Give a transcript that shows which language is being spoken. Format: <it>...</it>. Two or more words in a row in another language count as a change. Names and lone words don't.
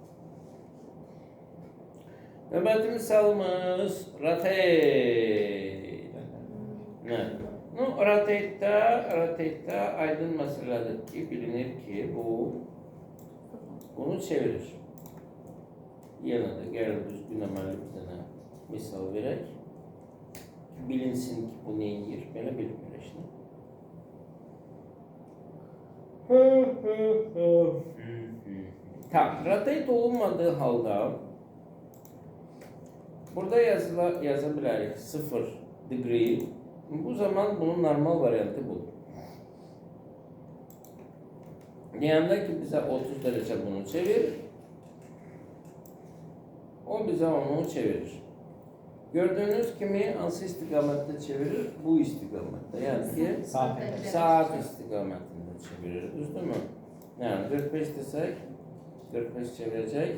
<az>Növbəti misalımız rotate. Ne? No, rotate'da aydın meseledir ki bilinir ki bunu çevirir. Yine de gəlin düzgün əməlli bir dənə misal verək. Bilinsin ki bu neyir, belə bilmir işte.</az> <tr>Tamam,</tr> <az>rotate olunmadığı halda</az> <tr>burada yazabiliriz 0 degree.</tr> <az>Bu zaman bunun normal variantı bu. Deyəndə ki bize 30 derece bunu çevir. O bize onu çevirir.</az> <tr>Gördüğünüz gibi hansı istikamette çevirir? Bu istikamette. Yani ki saat istikametinde çevirir. Düzdür mü? Yani 45 desek 45 çevirecek.</tr>